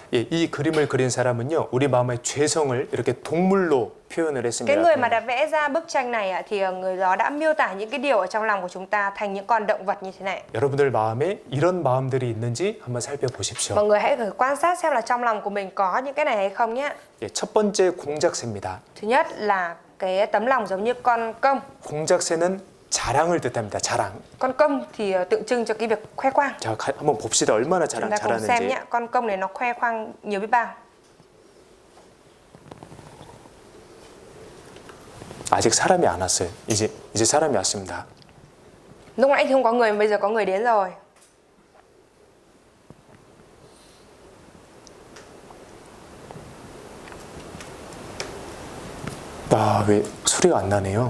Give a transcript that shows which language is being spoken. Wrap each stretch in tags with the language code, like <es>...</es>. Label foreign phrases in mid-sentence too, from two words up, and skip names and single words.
<ko>예, 이 그림을 그린 사람은요, 우리 마음의 죄성을 이렇게 동물로 표현을</ko> <vi>Cái</vi> <ko>했습니다.</ko> <vi>người mà đã vẽ ra bức tranh này ạ thì người đó đã miêu tả những cái điều ở trong lòng của chúng ta thành những con động vật như thế này.</vi> <ko>여러분들 마음에 이런 마음들이 있는지 한번 살펴보십시오.</ko> <vi>Mọi người hãy thử quan sát xem là trong lòng của mình có những cái này hay không nhé.</vi> <ko>예, 첫 번째 공작새입니다.</ko> <vi>Thứ nhất là cái tấm lòng giống như con công.</vi> <ko>공작새는 자랑을 뜻합니다. 자랑.</ko> <vi>Con công thì tượng trưng cho cái việc khoe khoang.</vi> <ko>자, 한번 봅시다. 얼마나</ko> <vi>Chúng ta cùng xem</vi> <ko>잘하는지.</ko> <vi>nhé. Con công này nó khoe khoang nhiều biết bao.</vi> <ko>아직 사람이 안 왔어요. 이제 사람이 왔습니다.</ko> <vi>Lúc nãy thì không có người mà bây giờ có người đến rồi.</vi> <ko>아, 왜 소리가 안 나네요?</ko>